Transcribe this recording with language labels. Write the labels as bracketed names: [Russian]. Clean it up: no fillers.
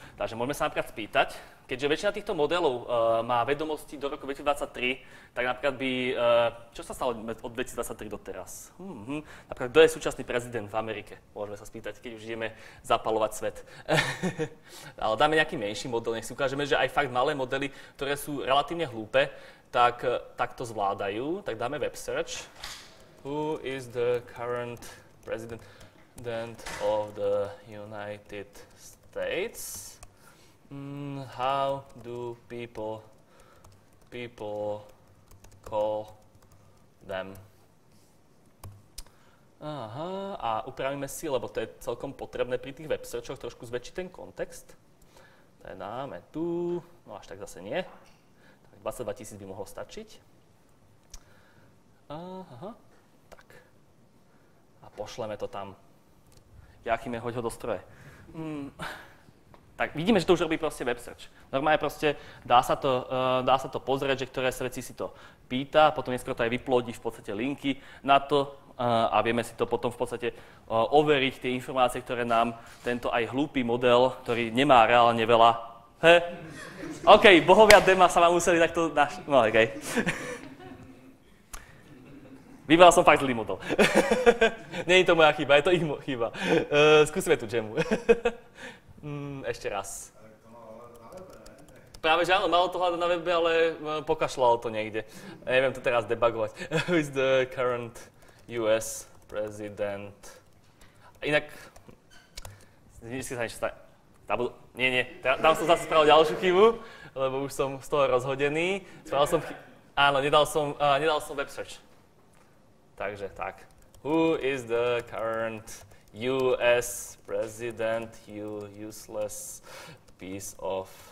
[Slovak] Takže môžeme sa napríklad spýtať, keďže väčšina týchto modelov má vedomosti do roku 2023, tak napríklad čo sa stalo od 2023 doteraz? Napríklad, kto je súčasný prezident v Amerike? Môžeme sa spýtať, keď už ideme zapalovať svet. Ale dáme nejaký menší model, nech si ukážeme, že aj fakt malé modely, ktoré sú relatívne hlúpe, tak to zvládajú. Tak dáme web search. [English] Who is the current president of the United States? How do people call them? [Slovak] Aha, a upravíme si, lebo to je celkom potrebné pri tých web searchoch, trošku zväčšiť ten kontext. To dáme tu, no až tak zase nie. Tak 22 000 by mohlo stačiť. Aha, tak. A pošleme to tam. Jachime, hoď ho do stroje. Tak vidíme, že to už robí proste web search. Normálne proste dá sa to pozrieť, že ktoré sa veci si to pýta, potom neskôr to aj vyplodí v podstate linky na to a vieme si to potom v podstate overiť tie informácie, ktoré nám tento aj hlúpy model, ktorý nemá reálne veľa. OK, bohovia Dema sa vám museli takto... No, OK. Vybral som fakt zlý model. Nie je to moja chyba, je to ich chyba. Skúsime tu Gemu. Ešte raz. Práve že áno, malo to hľadať na webe, ale pokašľalo to niekde. Neviem to teraz debugovať. [English] Who is the current US president? [Slovak] Inak... Vždycky sa niečo stane. Nie. Tam som zase spravil ďalšiu chybu, lebo už som z toho rozhodený. Áno, nedal som web search. Takže tak. [English] Who is the current US president, you useless piece of...